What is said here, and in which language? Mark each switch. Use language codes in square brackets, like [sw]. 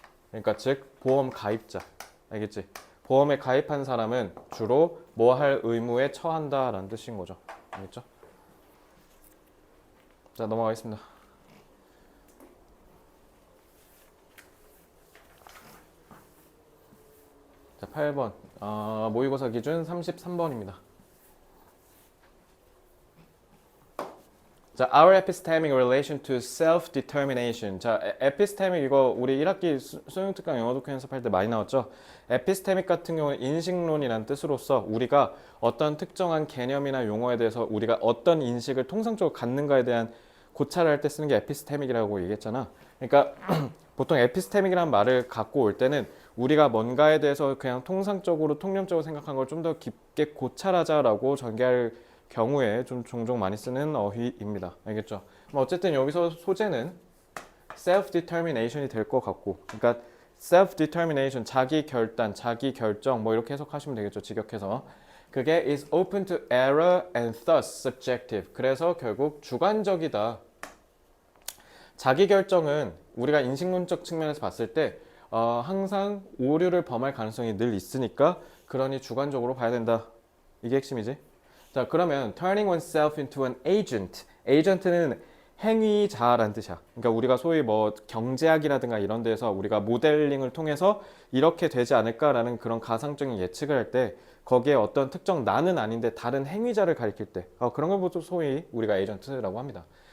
[ko] 그러니까 즉 보험 가입자. 알겠지? 보험에 가입한 사람은 주로 뭐 할 의무에 처한다라는 뜻인 거죠. 알겠죠? 자, 넘어가겠습니다. 자, 8번. 모의고사 기준 33번입니다. [en] 자, our epistemic relation to self-determination. [ko] 자, epistemic 이거 우리 1학기 수능특강 영어 독해 연습할 때 많이 나왔죠. epistemic 같은 경우는 인식론이라는 뜻으로서 우리가 어떤 특정한 개념이나 용어에 대해서 우리가 어떤 인식을 통상적으로 갖는가에 대한 고찰을 할 때 쓰는 게 epistemic이라고 얘기했잖아. 그러니까 보통 epistemic이라는 말을 갖고 올 때는 우리가 뭔가에 대해서 그냥 통상적으로 통념적으로 생각한 걸 좀 더 깊게 고찰하자라고 전개할 경우에 좀 종종 많이 쓰는 어휘입니다. 알겠죠? 어쨌든 여기서 소재는 self-determination이 될 것 같고, 그러니까 self-determination, 자기 결단, 자기 결정 뭐 이렇게 해석하시면 되겠죠. 직역해서. [en] 그게 is open to error and thus subjective. [ko] 그래서 결국 주관적이다. 자기 결정은 우리가 인식론적 측면에서 봤을 때 항상 오류를 범할 가능성이 늘 있으니까 그러니 주관적으로 봐야 된다. 이게 핵심이지. 자, 그러면 [en] turning oneself into an agent. [ko] agent는 행위자라는 뜻이야. 그러니까 우리가 소위 뭐 경제학이라든가 이런 데서 우리가 모델링을 통해서 이렇게 되지 않을까라는 그런 가상적인 예측을 할 때 거기에 어떤 특정 나는 아닌데 다른 행위자를 가리킬 때 그런 걸 보통 소위 우리가 에이전트라고 합니다.